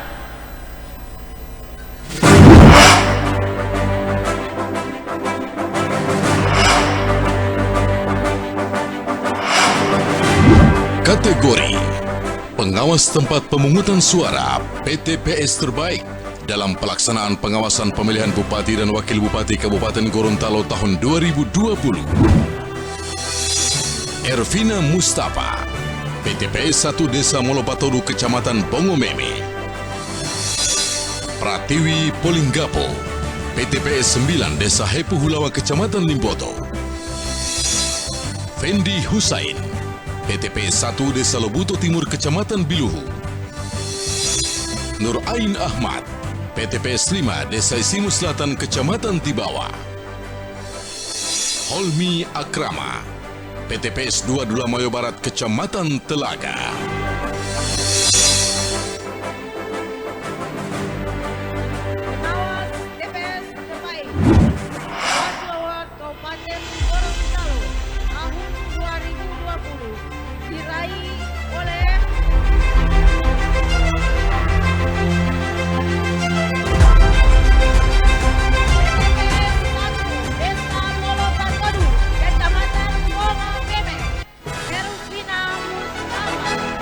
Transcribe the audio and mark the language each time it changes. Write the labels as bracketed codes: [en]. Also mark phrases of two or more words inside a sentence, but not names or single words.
[id] Kategori Pengawas Tempat Pemungutan Suara PTPS Terbaik dalam pelaksanaan pengawasan pemilihan Bupati dan Wakil Bupati Kabupaten Gorontalo tahun 2020. Ervina Mustafa, PTPS 1 Desa Molopatodu, Kecamatan Bongomeme. Pratiwi Polinggapo, PTPS 9 Desa Hepu Hulawa, Kecamatan Limboto. Fendi Husain, PTPS 1 Desa Lobuto Timur, Kecamatan Biluhu. Nur Ain Ahmad, PTPS 5 Desa Isimu Selatan Kecamatan Tibawa. Holmi Akrama, PTPS 2 Dulamayo Barat Kecamatan Telaga. Pengawas TPS terbaik Bawaslu Award Kabupaten Gorontalo tahun 2020 diraih oleh Desa Molopatodu, Kecamatan Bongabeme, Ervina Mustafa.